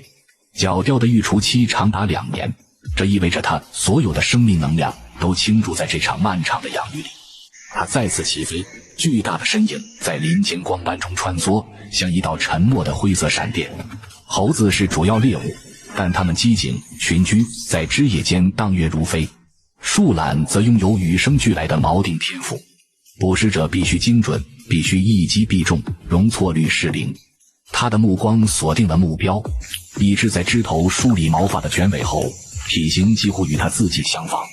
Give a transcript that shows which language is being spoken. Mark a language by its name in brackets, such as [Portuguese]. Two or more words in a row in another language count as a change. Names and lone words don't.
[Chinese] 角雕的育雛期長達2年，這意味着它所有的生命能量都傾注在這場漫長的養育裡。它再次起飛，巨大的身影在林間光斑中穿梭，像一道沉默的灰色閃電。猴子是主要獵物，但它們机警群居在枝葉間蕩躍如飛。樹懶則擁有与生俱來的锚定天賦，捕食者必須精準，必須一擊必中，容錯率是0。他的目光鎖定了目標，一只在枝頭梳理毛髮的卷尾猴，體型幾乎與他自己相仿。